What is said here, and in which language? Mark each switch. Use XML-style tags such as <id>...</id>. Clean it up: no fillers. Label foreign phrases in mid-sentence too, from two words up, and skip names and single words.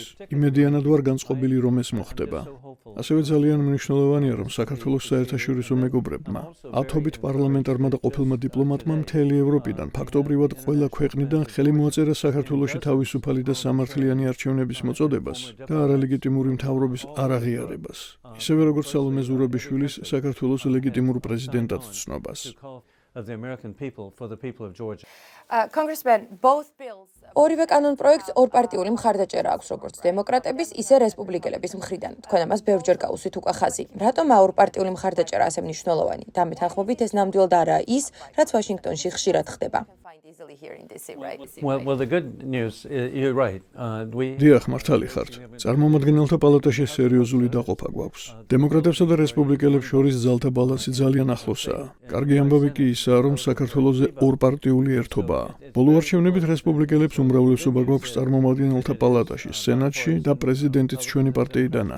<ka>იმედიანად ვარ განწყობილი, რომ ეს მოხდება. ასევე ძალიან მნიშვნელოვანია, რომ საქართველოს საერთაშორისო მეგობრებმა, ათობით პარლამენტარმა და ყოფილმა დიპლომატმა მთელი ევროპიდან ფაქტობრივად ყველა ქვეყნიდან ხელი მოაწერა საქართველოში თავისუფალი და სამართლიანი არჩევნების მოწოდებას და არალეგიტიმური მთავრობის არაღიარებას. ისევე როგორც სალომე ზურაბიშვილის საქართველოს ლეგიტიმურ პრეზიდენტად ცნობას.</ka> <en>Congressman, both bills.</en> <ka>ორივე კანონპროექტს ორპარტიული მხარდაჭერა აქვს, როგორც დემოკრატების, ისე რესპუბლიკელების მხრიდან. თქვენ ამას ბევრჯერ გაუსვით უკვე ხაზი. რატომ ორპარტიული მხარდაჭერა ასე მნიშვნელოვანი? და მეთანხმობით ეს ნამდვილად არაა ის, რაც ვაშინგტონში ხშირად ხდება.</ka> <en>Well, the good news, you're right.</en> <ka>დიახ, მართალი ხართ. წარმომადგენელთა პალატაში სერიოზული დაყოფა გვაქვს. დემოკრატებსა და რესპუბლიკელებს შორის ძალთა ბალანსი ძალიან ახლოსაა. კარგი ამბავი კი ისაა, რომ საქართველოზე ორპარტიული ერთობაა. ბოლო არჩევნებით რესპუბლიკელებს უმრავლესობა გვაქვს წარმომადგენელთა პალატაში, სენატში და პრეზიდენტიც ჩვენი პარტიიდანაა.</ka>